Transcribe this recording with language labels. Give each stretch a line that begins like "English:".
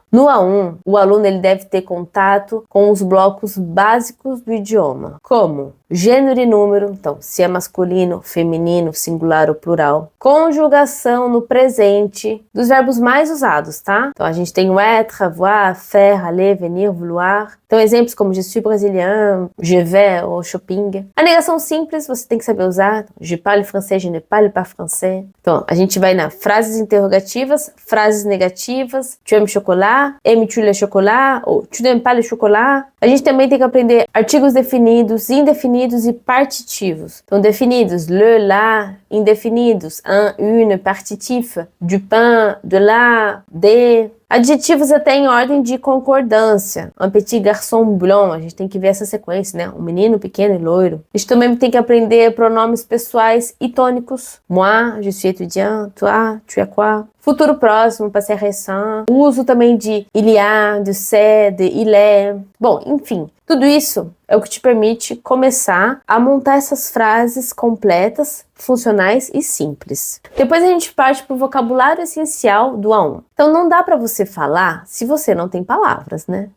Portuguese: No A1, o aluno ele deve ter contato com os blocos básicos do idioma, como gênero e número, então se é masculino, feminino, singular ou plural, conjugação no presente dos verbos mais usados, tá? Então a gente tem o être, avoir, faire, aller, venir, vouloir. Então exemplos como
French: je suis brésilien, je vais ou shopping.
Portuguese: A negação simples você tem que saber usar,
French: je parle français, je ne parle pas français.
Portuguese: Então a gente vai na frases interrogativas, frases negativas,
French: tu aimes chocolat, aimes-tu le chocolat
Portuguese: ou tu n'aimes pas le chocolat. A gente também tem que aprender artigos definidos, indefinidos e partitivos. Então, definidos, le, la, indefinidos, un, une, partitif, du pain, de la, de. Adjetivos até em ordem de concordância.
French: Un petit garçon blond,
Portuguese: a gente tem que ver essa sequência, né? Um menino pequeno e loiro. A gente também tem que aprender pronomes pessoais e tônicos.
French: Moi, je suis étudiant, toi, tu es quoi?
Portuguese: Futuro próximo, passé récent. O uso também de il y a, de c'est, de il est. Bom, enfim, tudo isso é o que te permite começar a montar essas frases completas, funcionais e simples. Depois a gente parte para o vocabulário essencial do A1. Então não dá para você falar se você não tem palavras, né?